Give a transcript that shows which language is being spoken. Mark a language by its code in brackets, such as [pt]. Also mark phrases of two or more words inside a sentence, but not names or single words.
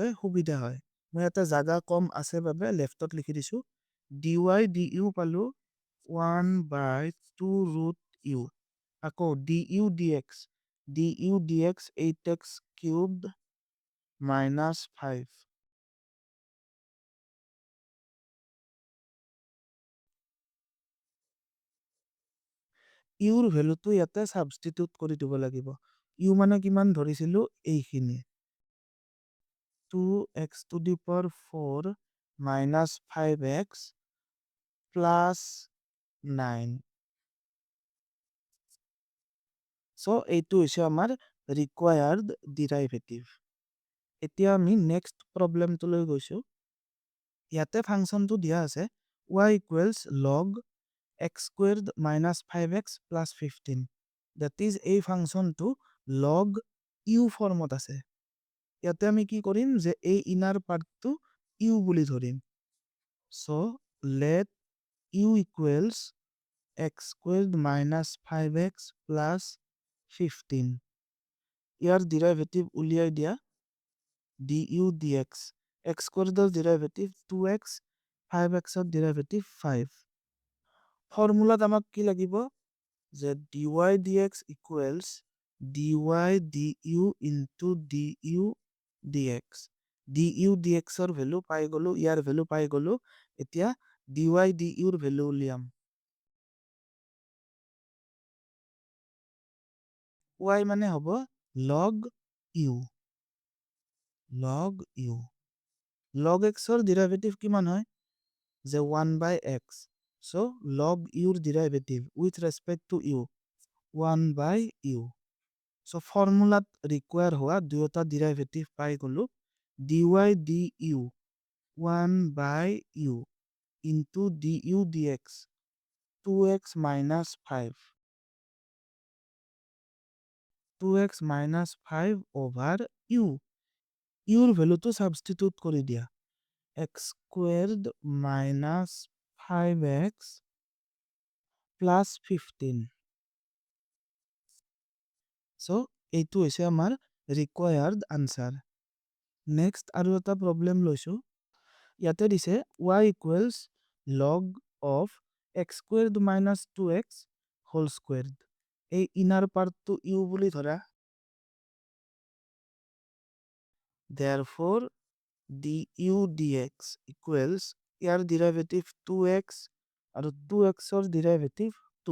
[as] সুবিধা হয় মই এটা জাগা কম আছে বাবে লেফটত লিখি দিছো [en] dy du [as] পালো [en] 1 by 2 root u [as] আকৌ [en] du dx 8x cubed minus 5 [as] ইউৰ ভ্যালুটো ইয়াতে সাবস্টিটিউট কৰি দিব লাগিব ইউ মানে কিমান ধৰিছিলো এইখিনি [en] 2x to the power 4 minus 5x plus 9 so [as] এইটো হৈছে আমাৰ [en] required derivative [as] এতিয়া আমি [en] next problem [as] গৈছো ইয়াতে ফাংচনটো দিয়া আছে [en] y equals log x squared minus 5x plus 15 that is [as] এই ফাংচনটো [en] log u [as] ফৰ্মত আছে ইয়াতে আমি কি কৰিম যে এই [en] inner part u [as] বুলি ধৰিম [en] so let u equals x squared minus 5x plus 15. [as] ইয়াৰ ডেৰিভেটিভ উলিয়াই দিয়া [en] du dx. x squared ডেৰিভেটিভ 2x, 5x ডেৰিভেটিভ 5. [as] ফৰ্মুলাত আমাক কি লাগিব যে [en] dy dx equals dy du into du dx. du dx [as] ৰ ভ্যালু পাই গলো, ইয়াৰ ভ্যালু পাই গলো। এতিয়া dy du ৰ ভ্যালু উলিয়াম। y মানে হ'ব [en] log u, log u। log x ৰ ডেৰিভেটিভ [as] কিমান হয় যে [en] 1 by x, so log u ৰ ডেৰিভেটিভ with respect to u 1 by u। [as] so ফৰ্মুলাত ৰিকুৱায়াৰ হোৱা দুয়োটা ডেৰিভেটিভ পাই গলো। [en] dy du 1 by u into du dx 2x minus 5, 2x minus 5 over u। u ৰ value substitute [as] কৰি দিয়া [en] x squared minus 5x plus 15. [as] so এইটো হৈছে আমাৰ [en] required answer। next [as] আৰু এটা [en] problem [as] লৈছো। ইয়াতে দিছে [en] y equals log of x squared minus 2x whole squared। এই inner part to u [as] বুলি ধৰা। [en] therefore du dx equals ইয়াৰ ডেৰিভেটিভ 2x আৰু 2x ৰ ডেৰিভেটিভ 2।